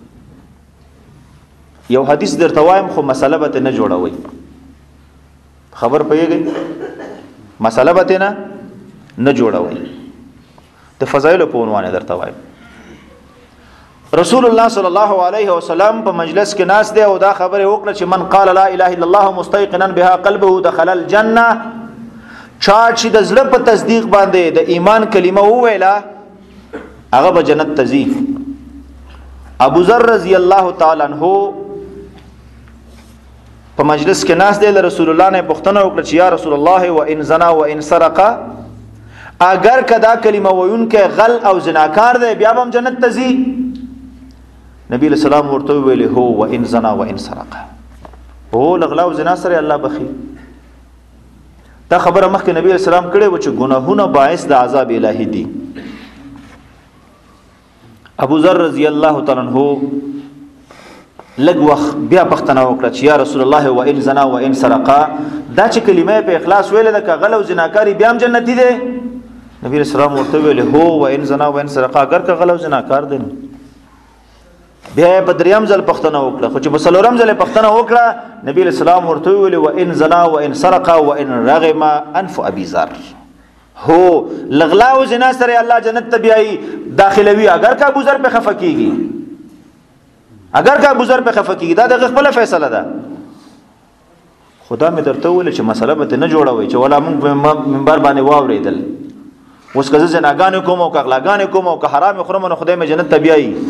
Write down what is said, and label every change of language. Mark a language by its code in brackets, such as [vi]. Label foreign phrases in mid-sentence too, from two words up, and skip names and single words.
[ps] یو حدیث درته وایم خو مسله به نه جوړوي، خبر پېږي، مسله به نه جوړوي. د فضایل په عنوان درته وایم. رسول الله صلی الله علیه وسلم په مجلس کې ناس دی او دا خبره وکړه چې [ar] من قال لا اله الا الله مستيقنا بها قلبه دخل الجنه. [ps] چا چې د زړه په تصدیق باندې د ایمان کلمه وویله هغه به جنت ته ځي. ابو ذر رضی الله تعالی عنہ په مجلس کې ناس دی، رسول الله نه پوښتنه وکړه چې [ar] یا رسول الله وان زنا وان سرق، [ps] اگر کدا کلمه ویون کې غل او زناکار دی بیا هم جنت ته ځي؟ نبی علیہ السلام ورته ویلی هو [ar] وان زنا وان سرق، [ps] هو لغلا او زنا سره الله بخي. دا خبره مخکې نبی علیہ السلام کړي و چې ګناهونه باعث د عذاب الهی دي. ابو ذر رضی الله تعالی عنہ لږ وخت بیا پښتنه وکړه چې [ar] یا رسول الله وان زنا وان سرق، [ps] دا چې کلمه په اخلاص ویل د غل او زناکاری بیا هم جنتی دي؟ نبی علیہ السلام ورته ویلی هو [ar] وان زنا وان سرق، [ps] اگر که غل او زناکار دي بیا په دریم ځل پوښتنه وکړه، خو چې په څلورم ځل پوښتنه وکړه نبی اسلام ورته ویل [ar] وان زنا وان سرق وان رغم انف ابي ذر، [ps] هو لغلا او زنا سره الله جنت ته بیاي داخلوي اگر کا ابو ذر په خفه کیږي، اگر کا ابو ذر په خفه کیږي دا د خپل فیصله ده. خدا مې درته ویل چې مسله به نه جوړوي چې ولا موږ منبر باندې واورېدل اوس که زه زناګانې کوم او که غلاګانې کوم او که حرام خورم نو خدای مې جنت ته بیایي.